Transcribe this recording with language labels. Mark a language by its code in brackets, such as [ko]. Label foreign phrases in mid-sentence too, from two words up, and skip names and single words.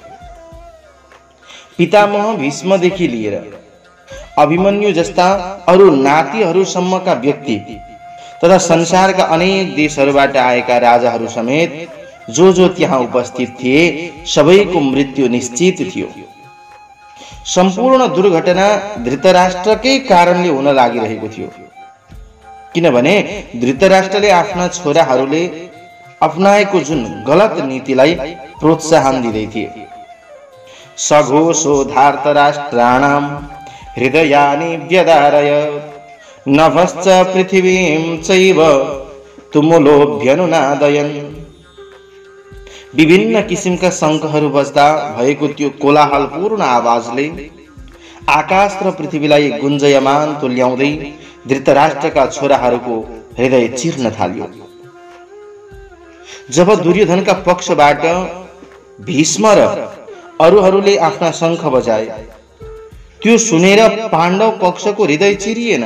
[ne] पितामह भीष्मदेखि लिएर अभिमन्यु जस्ता अरू नातिहरूसम्मका व्यक्ति तथा संसारका अनेक देशहरूबाट आएका राजाहरू समेत जो त्यहाँ उपस्थित थिए सबैको मृत्यु निश्चित थियो। सम्पूर्ण दुर्घटना धृतराष्ट्रकै कारणले हुन लागिरहेको थियो, किनभने धृतराष्ट्रले आफ्ना छोराहरूले अपनाएको जुन गलत नीतिलाई प्रोत्साहन दिँदै थिए। [sa] सघोषो धार्तराष्ट्राणाम हृदयानि व्यदारय नभश्च पृथिवीं चैव तुमुलोभ्यनुनादयन्। [ne] विभिन्न किसिमका शंखहरू बज्दा भएको त्यो कोलाहलपूर्ण आवाजले आकाश र पृथ्वीलाई गुन्जयमान तुल्याउँदै धृतराष्ट्रका छोराहरूको हृदय चिर्न थाल्यो। जब दुर्योधनका पक्षबाट भीष्म र अरूहरूले आफ्ना शंख बजाए, त्यो सुनेर पाण्डव पक्षको हृदय चिरिएन।